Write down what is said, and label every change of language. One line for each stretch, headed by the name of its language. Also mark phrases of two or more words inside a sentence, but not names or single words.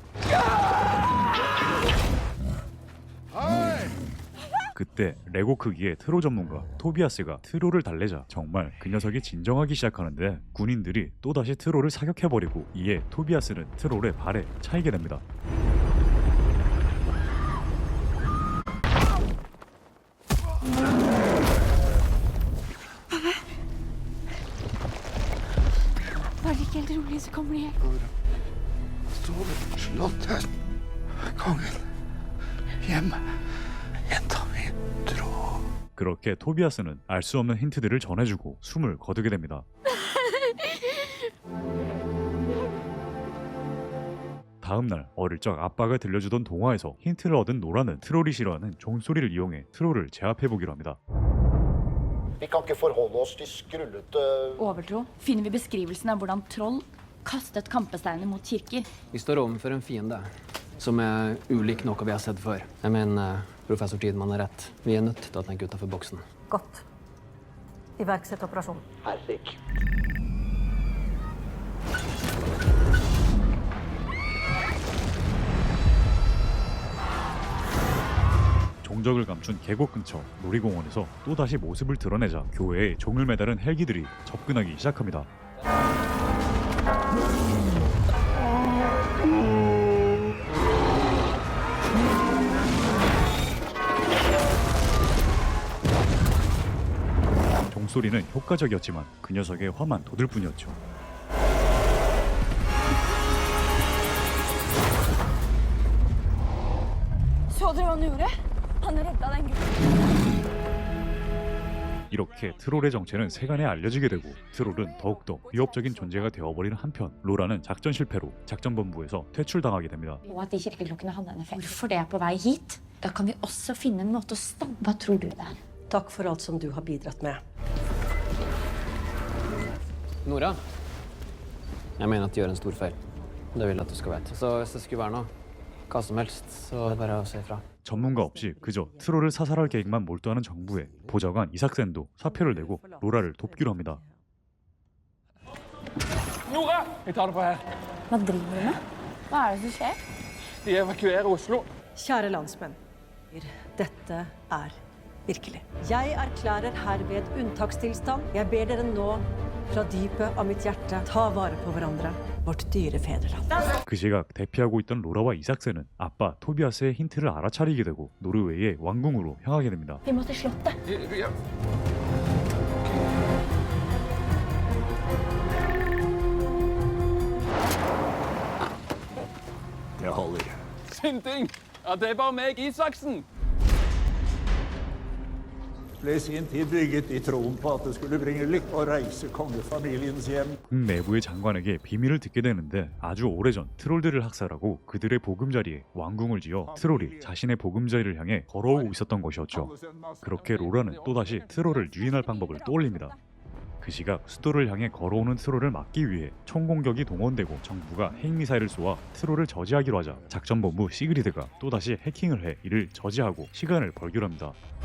Korean: 그때 레고 크기의 트롤 전문가 토비아스가 트롤을 달래자 정말 그 녀석이 진정하기 시작하는데 군인들이 또다시 트롤을 사격해버리고 이에 토비아스는 트롤의 발에 차이게 됩니다.
Norwegian: Var det ikke helt rolig, så kommer de her. Slottet. Kongen. Hjem. Jenta mi dro.
Korean: 그렇게 토비아스는 알 수 없는 힌트들을 전해주고 숨을 거두게 됩니다. 다음날 어릴 적 아빠가 들려주던 동화에서 힌트를 얻은 노라는 트롤이 싫어하는 종소리를 이용해 트롤을 제압해보기로 합니다.
Norwegian: Vi kan ikke forholde oss til skrullete Overtro. Finner vi beskrivelsen av hvordan troll kastet kampesteiner mot kirker? Vi står overfor en fiende som er ulik noe vi har sett før. Jeg mener, professor Tidman har rett. Vi er nødt til å tenke utenfor boksen. Godt. Iverksett operasjon. herrik.
Korean: 종적을 감춘 계곡 근처 놀이공원에서 또다시 모습을 드러내자 교회에 종을 매달은 헬기들이 접근하기 시작합니다. 종소리는 효과적이었지만 그 녀석의 화만 돋을 뿐이었죠.
Norwegian: Så dere hva han gjorde? Han redda den gutten.
Korean: 이렇게 트롤의 정체는 세간에 알려지게 되고 트롤은 더욱더 위협적인 존재가 되어버리는 한편 로라는 작전 실패로 작전본부에서 퇴출당하게 됩니다.
Norwegian: Og at de kirkeklokkene hadde en effekt. Hvorfor det er på vei hit? Da kan vi også finne en måte å stanne. Hva tror du det er? Takk for alt som du har bidratt med. Nora, jeg mener at du gjør en stor feil. Det vil jeg at du skal vite. Så hvis det skulle være noe, hva som helst, så er det bare å si ifra.
Korean: 전문가 없이 그저 트롤을 사살할 계획만 몰두하는 정부에 보좌관 이삭센도 사표를 내고 로라를 돕기로 합니다.
Norwegian: Nora! Jeg tar det på her. Hva driver du med? Hva er det som skjer? De evakuerer Oslo. Kjære landsmenn. Dette virkelig. Jeg erklærer herved unntakstilstand. Jeg ber dere nå fra dypet av mitt hjerte ta vare på hverandre, vårt dyre fedreland.
Korean: 그 시각 대피하고 있던 로라와 이삭스는 아빠 토비아스의 힌트를 알아차리게 되고 노르웨이의 왕궁으로 향하게 됩니다.
Norwegian: Vi må til slottet. Ja. Det holder. Synding! Ja, det var meg, Isaksen! Ble i sin tid bygget i troen på at det skulle bringe lykke og reise kongefamiliens hjem.
Korean: 궁 내부의 장관에게 비밀을 듣게 되는데 아주 오래전 트롤들을 학살하고 그들의 보금자리에 왕궁을 지어 트롤이 자신의 보금자리를 향해 걸어오고 있었던 것이었죠. 그렇게 로라는 또다시 트롤을 유인할 방법을 떠올립니다. 그 시각 수도를 향해 걸어오는 트롤을 막기 위해 총공격이 동원되고 정부가 핵미사일을 쏘아 트롤을 저지하기로 하자 작전본부 시그리드가 또다시 해킹을 해 이를 저지하고 시간을 벌기로 합니다.